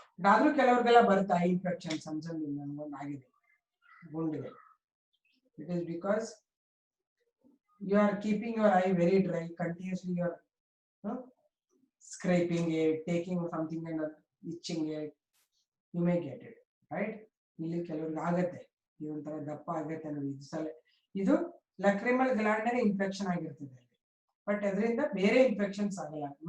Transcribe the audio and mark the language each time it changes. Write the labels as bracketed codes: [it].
[kn] ಆದ್ರೂ ಕೆಲವರಿಗೆಲ್ಲ ಬರುತ್ತೆ I infection ಸಣ್ಣ ನನಗೊಂದು ಆಗಿದೆ ಗುಂಡಿಗೆ. [en] It is because you are keeping your eye very dry, continuously you are scraping it, taking something and itching it, you may get it, right? [kn] ಇಲ್ಲಿ ಕೆಲವರಿಗೆ ಆಗುತ್ತೆ, ಇದೊಂಥರ ದಪ್ಪ ಆಗುತ್ತೆ ನೋಡಿ. ಇದು lacrimal gland ಇನ್ಫೆಕ್ಷನ್ ಆಗಿರ್ತದೆ, ಬಟ್ ಅದರಿಂದ ಬೇರೆ ಇನ್ಫೆಕ್ಷನ್ಸ್ ಆಗಲ್ಲ.